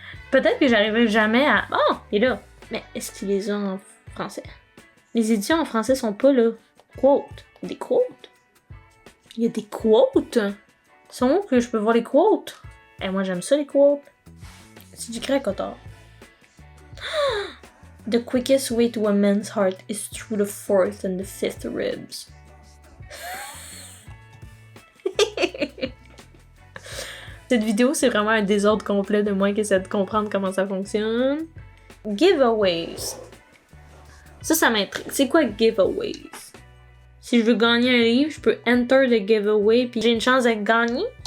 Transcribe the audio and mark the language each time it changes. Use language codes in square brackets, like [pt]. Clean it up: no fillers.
[fr] Peut-être que j'arriverai jamais à... Oh, il est là. Mais est-ce qu'il les a en français? Les éditions en français sont pas là. Quotes. Des quotes? Il y a des quotes? Sont où que je peux voir les quotes? Et moi, j'aime ça, les quotes. C'est du grec, auteur. [en] The quickest way to a man's heart is through the fourth and the fifth ribs. [fr] Cette vidéo, c'est vraiment un désordre complet de moi qui essaie de comprendre comment ça fonctionne. Giveaways. Ça m'intrigue. C'est quoi giveaways? Si je veux gagner un livre, je peux [en] enter the giveaway [fr] puis j'ai une chance de gagner.